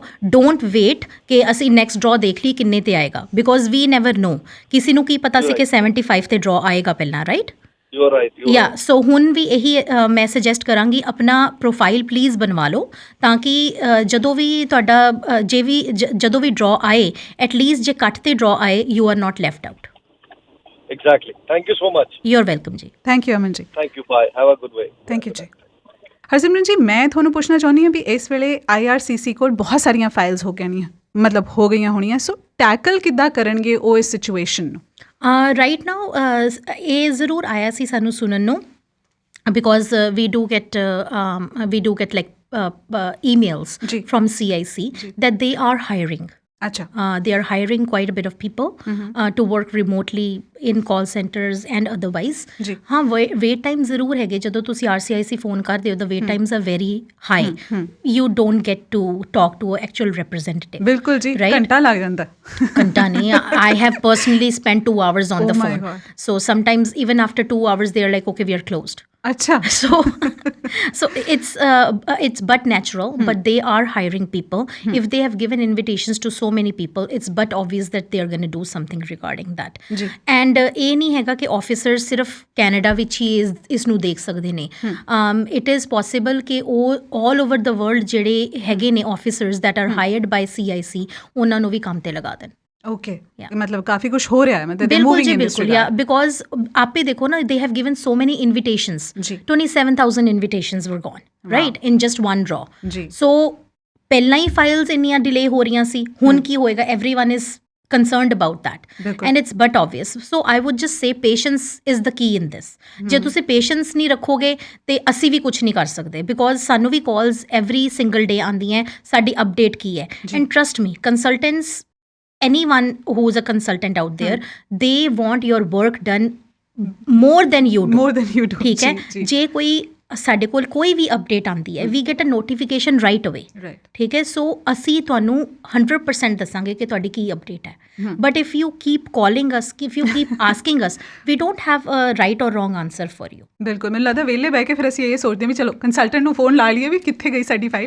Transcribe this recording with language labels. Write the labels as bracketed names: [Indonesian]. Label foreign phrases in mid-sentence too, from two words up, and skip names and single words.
[English] Don't wait [Punjabi] ਕਿ ਅਸੀਂ [English] next draw [Punjabi] ਦੇਖ ਲਈ ਕਿੰਨੇ 'ਤੇ ਆਏਗਾ, [English] because we never know, [Punjabi] ਕਿਸੇ ਨੂੰ ਕੀ ਪਤਾ ਸੀ ਕਿ 75 'ਤੇ ਡਰਾ ਆਏਗਾ ਪਹਿਲਾਂ, ਰਾਈਟ? ਸੋ ਹੁਣ ਵੀ ਇਹੀ ਮੈਂ ਸੁਜੈਸਟ ਕਰਾਂਗੀ, ਆਪਣਾ [English] profile please [Punjabi] ਬਣਵਾ ਲਓ, ਤਾਂ ਕਿ ਜਦੋਂ ਵੀ ਤੁਹਾਡਾ ਜਦੋਂ ਵੀ ਡਰਾ ਆਏ, ਐਟਲੀਸਟ ਜੇ ਕੱਟ 'ਤੇ ਡਰਾ ਆਏ, [English] you are not left out. Exactly. Thank you so much. You're welcome ਜੀ। Thank you ਅਮਨ ਜੀ। Thank you. Bye. Have a good way. Thank you ਜੀ। [Punjabi] ਹਰਸਿਮਰਨ ਜੀ, ਮੈਂ ਤੁਹਾਨੂੰ ਪੁੱਛਣਾ ਚਾਹੁੰਦੀ ਹਾਂ ਵੀ ਇਸ ਵੇਲੇ IRCC ਕੋਲ ਬਹੁਤ ਸਾਰੀਆਂ ਫਾਈਲਸ ਹੋ ਗਈਆਂ ਹੋਣੀਆਂ, ਸੋ ਟੈਕਲ ਕਿੱਦਾਂ ਕਰਨਗੇ ਉਹ ਇਸ ਸਿਚੁਏਸ਼ਨ ਨੂੰ? [English] right now [Punjabi] ਇਹ ਜ਼ਰੂਰ ਆਇਆ ਸੀ ਸਾਨੂੰ ਸੁਣਨ ਨੂੰ, [English] because we do get like emails from CIC that they are hiring. They are hiring quite a bit of people to work remotely in call centers and otherwise. [Punjabi] हाँ, [English] wait time [Punjabi] ਜ਼ਰੂਰ ਹੈਗੇ। ਜਦੋਂ ਤੁਸੀਂ RCIC ਫੋਨ ਕਰਦੇ ਹੋ, [English] the wait times are very high. You don't get to talk to an actual representative. [Punjabi] ਬਿਲਕੁਲ ਜੀ, ਘੰਟਾ ਲੱਗ ਜਾਂਦਾ। ਘੰਟਾ ਨਹੀਂ, [English] I have personally spent 2 hours on the phone. So sometimes even after 2 hours they are like, okay, we are closed. [Hindi] अच्छा [English] So it's but natural, but they are hiring people. If they have given invitations to so many people, it's but obvious that they are going to do something regarding that. [Punjabi] ਜੀ ਐਂਡ ਇਹ ਨਹੀਂ ਹੈਗਾ ਕਿ ਆਫਿਸਰਸ ਸਿਰਫ ਕੈਨੇਡਾ ਵਿੱਚ ਹੀ ਇਸ ਨੂੰ ਦੇਖ ਸਕਦੇ ਨੇ। [English] It is possible [Punjabi] ਕਿ ਉਹ [English] all over the world [Punjabi] ਜਿਹੜੇ ਹੈਗੇ ਨੇ [English] officers that are hired by CIC [Punjabi] ਉਹਨਾਂ ਨੂੰ ਵੀ ਕੰਮ ਤੇ ਲਗਾ ਦੇਣ। [English] ओके Yeah. [Hindi] मतलब काफी कुछ हो रहा है, मतलब बिल्कुल जी बिल्कुल, या बिकॉज आप भी देखो ना, [English] they have given so many invitations, [Hindi] जी [English] 27,000 invitations were gone right in just one draw. [Hindi] जी [Punjabi] ਸੋ ਪਹਿਲਾਂ ਹੀ ਫਾਈਲਸ ਇੰਨੀਆਂ ਡਿਲੇ ਹੋ ਰਹੀਆਂ ਸੀ, ਹੁਣ ਕੀ ਹੋਏਗਾ? [English] Everyone is concerned about that, [Punjabi] ਬਿਲਕੁਲ [English] and it's but obvious. So I would just say patience is the key in this. [Punjabi] ਜੇ ਤੁਸੀਂ ਪੇਸ਼ੈਂਸ ਨਹੀਂ ਰੱਖੋਗੇ ਤੇ ਅਸੀਂ ਵੀ ਕੁਝ ਨਹੀਂ ਕਰ ਸਕਦੇ, ਬਿਕੋਜ਼ ਸਾਨੂੰ ਵੀ [English] calls every single day [Punjabi] ਆਉਂਦੀਆਂ ਸਾਡੀ ਅਪਡੇਟ ਕੀ ਹੈ। [English] And trust me, consultants, anyone who's a consultant out there, they want your work done more than you do. more than you do [Punjabi] ਠੀਕ ਹੈ, ਜੀ ਜੇ ਕੋਈ ਸਾਡੇ ਕੋਲ ਕੋਈ ਵੀ ਅਪਡੇਟ ਆਉਂਦੀ ਹੈ, [English] we get a notification right away. ਰਾਈਟ [Punjabi] ਠੀਕ ਹੈ, ਸੋ ਅਸੀਂ ਤੁਹਾਨੂੰ 100% ਦੱਸਾਂਗੇ ਕਿ ਤੁਹਾਡੀ ਕੀ ਅਪਡੇਟ ਹੈ। [English] But if you keep calling us, if you keep asking us, we don't have a right or wrong answer for you. [Punjabi] ਬਿਲਕੁਲ, ਮੈਨੂੰ ਲੱਗਦਾ ਵਿਹਲੇ ਬਹਿ ਕੇ ਫਿਰ ਅਸੀਂ ਇਹ ਸੋਚਦੇ ਹਾਂ ਵੀ ਚਲੋ ਕੰਸਲਟੈਂਟ ਨੂੰ ਫੋਨ ਲਾ ਲਈਏ ਵੀ ਕਿੱਥੇ ਗਈ ਸਾਡੀ ਫਾਈਲ।